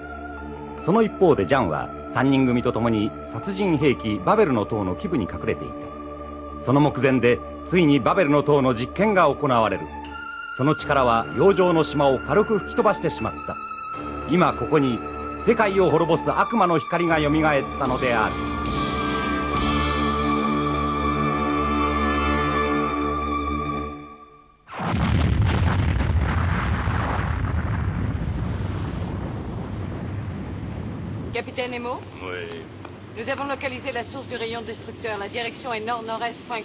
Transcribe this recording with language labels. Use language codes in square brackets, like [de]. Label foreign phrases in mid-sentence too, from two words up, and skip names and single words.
[ja] その一方でジャンは3人組と共に殺人兵器バベルの塔の基部に隠れていた。その目前でついにバベルの塔の実験が行われる。その力は洋上の島を軽く吹き飛ばしてしまった。今ここに世界を滅ぼす悪魔の光がよみがえったのである。 [fr] Capitaine Nemo? Oui. Nous avons localisé la source du rayon destructeur. La direction est nord-nord-est.4.